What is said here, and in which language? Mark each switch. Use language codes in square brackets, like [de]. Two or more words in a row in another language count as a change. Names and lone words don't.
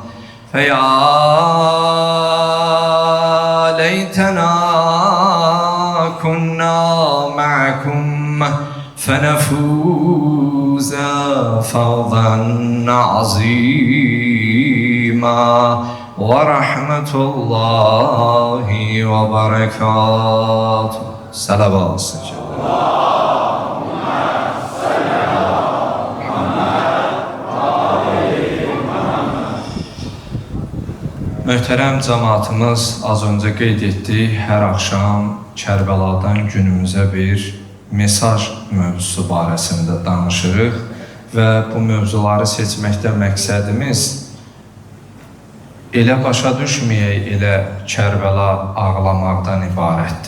[ar] فيا ليتنا كنا معكم فنفوز فوزا عظيما ورحمة الله وبركاته. [az] صلوات Möhtərəm cəmaatımız, az öncə qeyd etdik, hər axşam Kərbəladan günümüzə bir mesaj mövzusu barəsində danışırıq və bu mövzuları seçməkdə məqsədimiz elə başa düşməyək, elə Kərbəla ağlamaqdan ibarətdir.